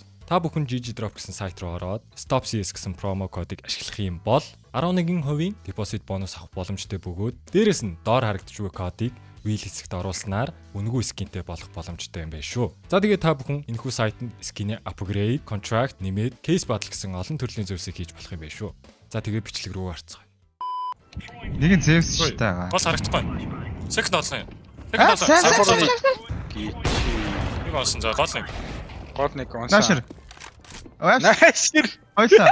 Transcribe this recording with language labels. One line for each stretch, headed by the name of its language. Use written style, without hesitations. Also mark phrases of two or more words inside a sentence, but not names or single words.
Mongolian: Та бүхэн GG Drop гэсэн сайт руу ороод Stop CS гэсэн промо кодыг ашиглах юм бол 11% депозит бонус авах боломжтой бөгөөд дээрэс нь доор харагдж буй кодыг wheel хэсэгт оруулснаар үнэгүй скинтэй болох боломжтой юм байна шүү. За тэгээд та бүхэн энэхүү сайтанд скинээ upgrade, contract, нэмээд
English: case battle
Mongolian: гэсэн олон төрлийн зөвсийг хийж болох юм байна шүү. За тэгээд бичлэг рүү орцгоё. Нэг нь Zeus шүү дээ. Гол харагдахгүй. Second олсон юм. Second олсон. Нэг олсон за гол юм. Гол нэг онсон. Наашир. Наашир. Ойлаа.